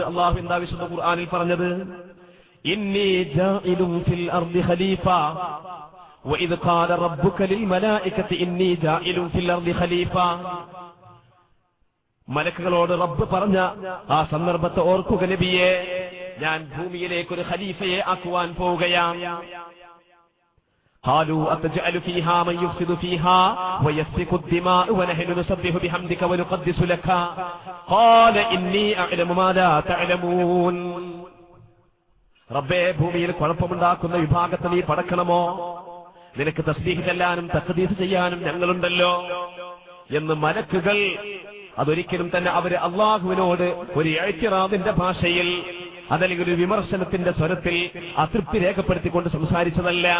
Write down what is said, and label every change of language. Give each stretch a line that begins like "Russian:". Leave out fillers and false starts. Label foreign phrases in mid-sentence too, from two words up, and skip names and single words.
Malayalam: അള്ളാഹു എന്താ വിശുദ്ധ ഖുർആനിൽ പറഞ്ഞത്?
Arabic: إني جاعل في الأرض خليفة وإذ قال ربك للملائكة إني جاعل في الأرض خليفة.
Malayalam: മലക്കുകളോട് റബ്ബ് പറഞ്ഞ ആ സന്ദർഭത്തെ ഓർക്കുക നബിയെ, ഞാൻ ഭൂമിയിലേക്ക് ഒരു ഖലീഫയെ ആക്കുവാൻ പോവുകയാണ്. قالوا أتجعل فيها من يفسد فيها ويسفك الدماء ونحن نسبح بحمدك ونقدس لك قال إني أعلم ما لا تعلمون. റബ്ബേ, ഭൂമിയിൽ കുഴപ്പമുണ്ടാക്കുന്ന വിഭാഗത്തെ നീ പടക്കണമോ? നിനക്ക് തസ്ബീഹ് ചെല്ലാനും തഖ്ദീസ് ചെയ്യാനും ഞങ്ങളുണ്ടല്ലോ എന്ന് മലക്കുകൾ അതൊരിക്കലും തന്നെ അവര് അള്ളാഹുവിനോട് ഒരു ഇഅ്തിറാദിന്റെ ഭാഷയിൽ അതല്ലെങ്കിൽ ഒരു വിമർശനത്തിന്റെ സ്വരത്തിൽ അതൃപ്തി രേഖപ്പെടുത്തിക്കൊണ്ട് സംസാരിച്ചതല്ല.